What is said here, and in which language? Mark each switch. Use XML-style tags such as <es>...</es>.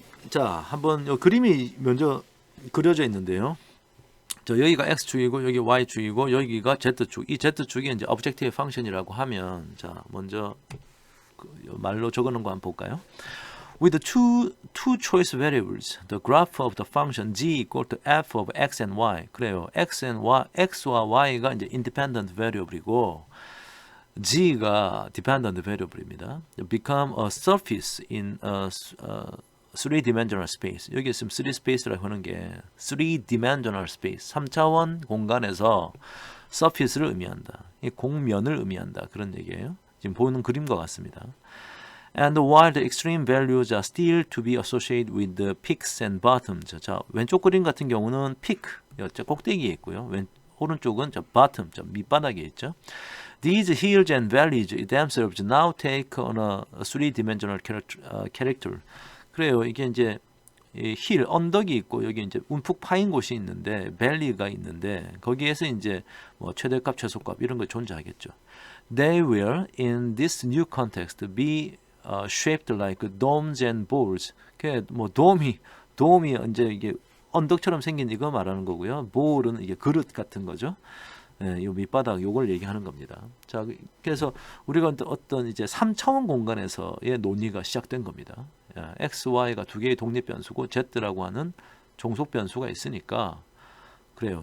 <ko>자, 한번 요 그림이 먼저 그려져 있는데요. 저 여기가 x축이고 여기 y축이고 여기가 z축. 이 z축이 이제 objective function이라고 하면, 자, 먼저 말로 적어놓은 거 한번 볼까요?</ko> <en>With two choice variables, the graph of the function g equal to f of x and y.</en> <ko>그래요. x와 y가 이제 independent variable이고 g가 dependent variable입니다.</ko> <en>Become a surface in a three-dimensional space.</en> <ko>여기 있으면 3space라고 하는 게 3-dimensional space, 3차원 공간에서 surface를 의미한다. 이 공면을 의미한다. 그런 얘기예요. 지금 보는 그림과 같습니다.</ko> <en>And while the extreme values are still to be associated with the peaks and bottoms.</en> <ko>자, 왼쪽 그림 같은 경우는 peak, 꼭대기에 있고요. 오른쪽은 bottom, 밑바닥에 있죠.</ko> <en>These hills and valleys themselves now take on a three-dimensional character.</en> <ko>그래요. 이게 이제 힐, 언덕이 있고 여기 이제 움푹 파인 곳이 있는데 밸리가 있는데 거기에서 이제 뭐 최대값, 최소값 이런 거 존재하겠죠.</ko> <en>They will in this new context be shaped like domes and bowls.</en> <ko>그 뭐 도움이 이제 이게 언덕처럼 생긴 이거 말하는 거고요. bowl은 이게 그릇 같은 거죠. 요 밑바닥 요걸 얘기하는 겁니다. 자, 그래서 우리가 어떤 이제 3차원 공간에서의 논의가 시작된 겁니다. x, y가 두 개의 독립 변수고 z라고 하는 종속 변수가 있으니까 그래요.</ko>